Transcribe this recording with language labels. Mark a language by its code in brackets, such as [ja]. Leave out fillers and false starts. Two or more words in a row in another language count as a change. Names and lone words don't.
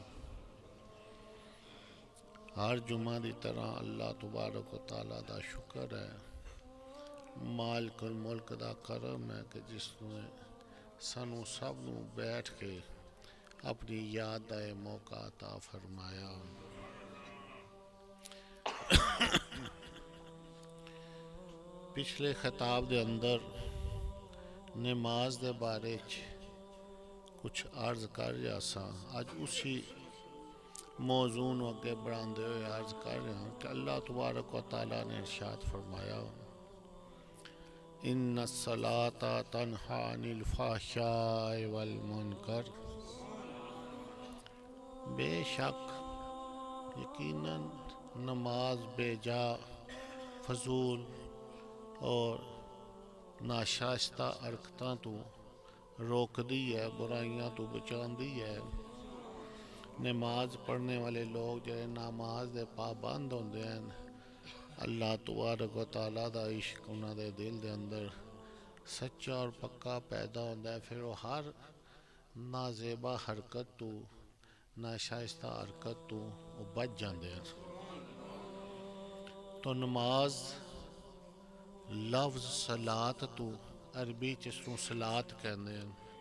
[pa] ہر جمعہ دی طرح اللہ تبارک و تعالیٰ دا شکر ہے، مالک الملک دا کرم ہے کہ جس نے سانوں سب نوں بیٹھ کے اپنی یاد دا موقع عطا فرمایا۔ پچھلے خطاب دے اندر نماز دے بارے کچھ عرض کر رہا سا، آج اسی موضوع نو اگے بڑھاندے ہوئے عرض کر رہا ہوں کہ اللہ تبارک و تعالیٰ نے ارشاد فرمایا [ar] ان الصلاۃ تنہی عن الفحشاء والمنکر، [pa] بے شک یقیناً نماز بے جا، فضول اور ناشائستہ حرکتاں تو روک دی ہے، برائیاں تو بچان دی ہے۔ نماز پڑھنے والے لوگ جڑے نماز دے پابند ہوندے ہیں، اللہ تبارک و تعالیٰ دا عشق انہاں دے دل دے اندر سچا اور پکا پیدا ہوندا ہے، پھر وہ ہر نازیبا حرکت تو، ناشائستہ حرکت تو وہ بچ جاندے ہیں۔ تو نماز لفظ صلاۃ تو عربی چ اس نوں صلاۃ کہندے ہیں۔